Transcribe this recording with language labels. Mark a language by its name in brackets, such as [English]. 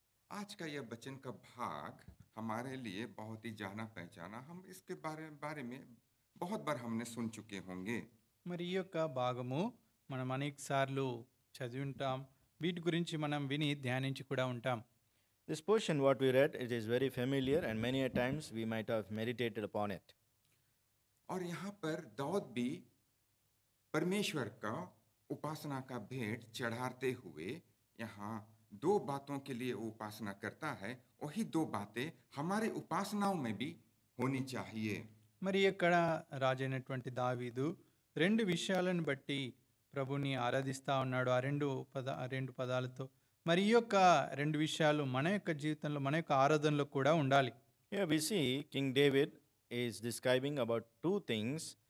[Hindi] आज का यह वचन का भाग हमारे लिए बहुत ही जाना पहचाना, हम इसके बारे में बहुत बार हमने सुन चुके होंगे। [Telugu] మరి ఈ యొక్క భాగము మనం అనేక సార్లు చదివి ఉంటాం, వీటి గురించి మనం విని ధ్యానించి కూడా ఉంటాం. [English] This portion, what we read, it is very familiar, and many a times we might have meditated upon it. [Hindi] और यहाँ पर दाऊद भी परमेश्वर का उपासना का भेंट चढ़ाते हुए यहाँ दो बातों के लिए वो उपासना करता है। वही दो बातें हमारे उपासनाओं में भी होनी चाहिए। [Telugu] మరి ఇక్కడ రాజైనటువంటి దావీదు రెండు విషయాలను బట్టి ప్రభుని ఆరాధిస్తూ ఉన్నాడు. ఆ రెండు పదాలతో మరి ఈ యొక్క రెండు విషయాలు మన యొక్క జీవితంలో, మన యొక్క ఆరాధనలో కూడా ఉండాలి. [English] Here we see King David is describing about two things.